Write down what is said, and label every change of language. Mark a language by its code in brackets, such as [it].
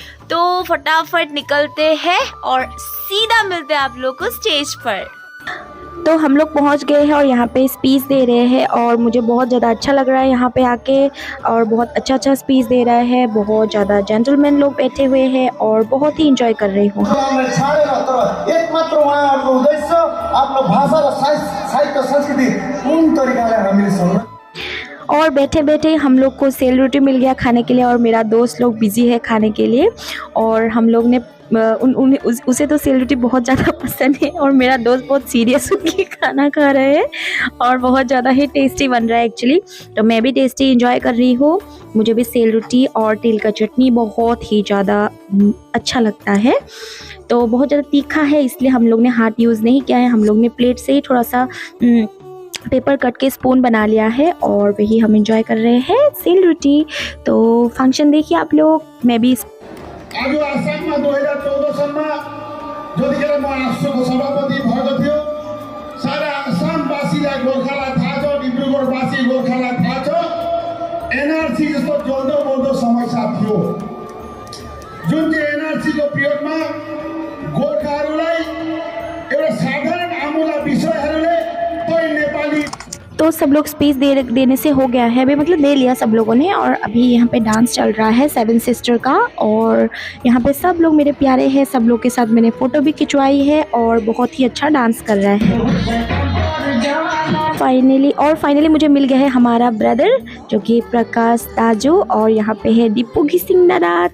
[hi] तो फटाफट निकलते हैं और सीधा मिलते हैं आप लोग को स्टेज पर। तो हम लोग पहुंच गए हैं और यहाँ पे स्पीच दे रहे हैं और मुझे बहुत ज़्यादा अच्छा लग रहा है यहाँ पे आके। और बहुत अच्छा स्पीच दे रहा है, बहुत ज़्यादा जेंटलमैन लोग बैठे हुए हैं और बहुत ही इंजॉय कर रही हूँ। [ne] एकमात्र उहाँहरूको उद्देश्य आफ्नो भाषा र साहित्य संस्कृति कुन तरिकाले हामीले सँग। [hi] और बैठे बैठे हम लोग को सेल रोटी मिल गया खाने के लिए और मेरा दोस्त लोग बिजी है खाने के लिए। और हम लोग ने उसे तो सेल रोटी बहुत ज़्यादा पसंद है और मेरा दोस्त बहुत सीरियस होकर खाना खा रहे हैं और बहुत ज़्यादा ही टेस्टी बन रहा है एक्चुअली। तो मैं भी टेस्टी एंजॉय कर रही हूँ। मुझे भी सेल रोटी और तिल का चटनी बहुत ही ज़्यादा अच्छा लगता है। तो बहुत ज़्यादा तीखा है, इसलिए हम लोग ने हाथ यूज़ नहीं किया है। हम लोग ने प्लेट से ही थोड़ा सा पेपर कट के स्पून बना लिया है और वही हम एंजॉय कर रहे हैं सेल रोटी। तो फंक्शन देखिए आप लोग। मैं भी [ne] आज आसाममा 2014 सालमा जतिखेर म राष्ट्रको सभापति भएको थियो, सारा आसामवासीलाई गोर्खालाई थाहा छ, डिब्रुगढवासी गोर्खालाई थाहा छ, एनआरसी जस्तो जल्दो बल्दो समस्या थियो, जुन चाहिँ एनआरसीको पिरियडमा गोर्खाहरूलाई एउटा साधारण आमुला विषयहरूले नेपाली। [hi] तो सब लोग स्पीच देने से हो गया है अभी, मतलब दे लिया सब लोगों ने। और अभी यहाँ पे डांस चल रहा है 7 सिस्टर का और यहाँ पे सब लोग मेरे प्यारे हैं। सब लोग के साथ मैंने फ़ोटो भी खिंचवाई है और बहुत ही अच्छा डांस कर रहा है। फाइनली मुझे मिल गया है हमारा ब्रदर, जो कि प्रकाश ताजू, और यहाँ पे है दीपू घिसिंग दादा।